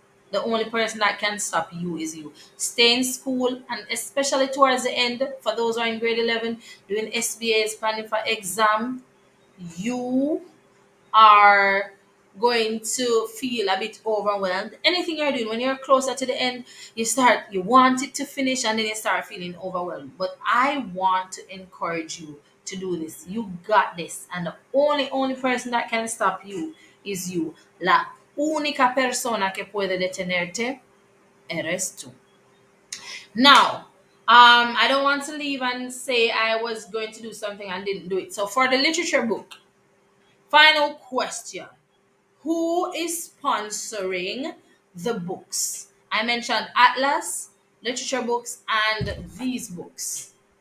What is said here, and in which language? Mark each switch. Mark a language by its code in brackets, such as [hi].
[en] The only person that can stop you is you. Stay in school, and especially towards the end, for those who are in grade 11, doing SBAs, planning for exam, you are going to feel a bit overwhelmed. Anything you're doing, when you're closer to the end, you want it to finish and then you start feeling overwhelmed. But I want to encourage you to do this. You got this. And the only person that can stop you is you. [es] La única persona que puede detenerte eres tú. [en] Now, I don't want to leave and say I was going to do something and didn't do it. So for the literature book, final question. Who is sponsoring the books? I mentioned Atlas, literature books, and these books.